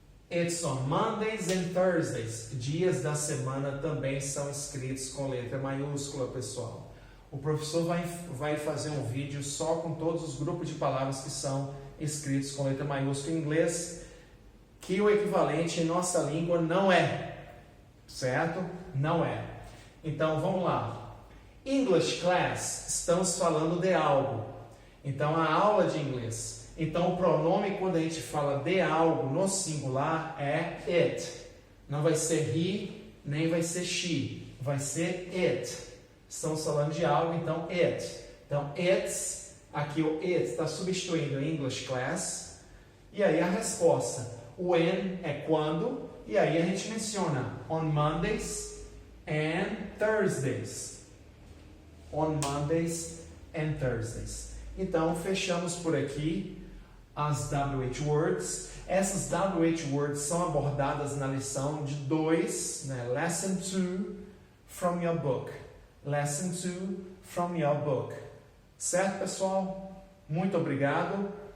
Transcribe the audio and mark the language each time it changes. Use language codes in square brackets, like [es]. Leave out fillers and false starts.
[en] It's on Mondays and Thursdays. [pt] Dias da semana também são escritos com letra maiúscula, pessoal. O professor vai fazer um vídeo só com todos os grupos de palavras que são escritos com letra maiúscula em inglês, que o equivalente em nossa língua não é. Certo? Não é. Então, vamos lá. English class, estamos falando de algo. Então, a aula de inglês. Então, o pronome, quando a gente fala de algo no singular, é it. Não vai ser he, nem vai ser she. Vai ser it. Estamos falando de algo, então, it. Então, it's, aqui o it está substituindo English class. E aí a resposta. When é quando. E aí a gente menciona [en] on Mondays and Thursdays. On Mondays and Thursdays. [pt] Então, fechamos por aqui as WH Words. Essas WH Words são abordadas na lição de 2, né? [en] Lesson 2 from your book. Lesson 2 from your book. [pt] Certo, pessoal? Muito obrigado.